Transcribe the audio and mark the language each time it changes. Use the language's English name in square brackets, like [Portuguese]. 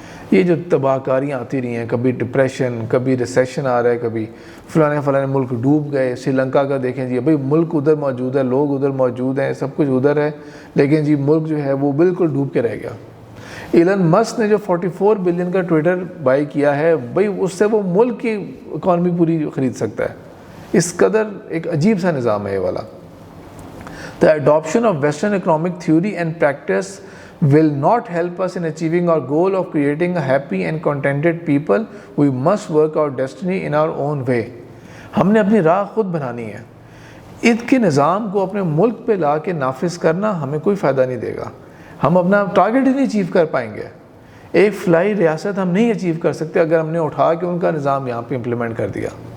[Urdu] یہ جو تباہ کاریاں آتی رہی ہیں, کبھی ڈپریشن, کبھی ریسیشن آ رہا ہے, کبھی فلانے ملک ڈوب گئے, سری لنکا کا دیکھیں جی, بھئی ملک ادھر موجود ہے, لوگ ادھر موجود ہیں, سب کچھ ادھر ہے, لیکن جی ملک جو ہے وہ بالکل ڈوب کے رہ گیا. ایلن مسک نے جو 44 بلین کا ٹویٹر بائی کیا ہے, بھئی اس سے وہ ملک کی اکانومی پوری خرید سکتا ہے. اس قدر ایک عجیب سا نظام ہے یہ والا. [English] The adoption of Western economic theory and practice will not help us in achieving our goal of creating a happy and contented people. We must work our destiny in our own way. [Urdu] ہم نے اپنی راہ خود بنانی ہے. اس کے نظام کو اپنے ملک پہ لا کے نافذ کرنا ہمیں کوئی فائدہ نہیں دے گا. ہم اپنا ٹارگیٹ ہی نہیں اچیو کر پائیں گے. ایک فلائی ریاست ہم نہیں اچیو کر سکتے اگر ہم نے اٹھا کے ان کا نظام یہاں پہ امپلیمنٹ کر دیا.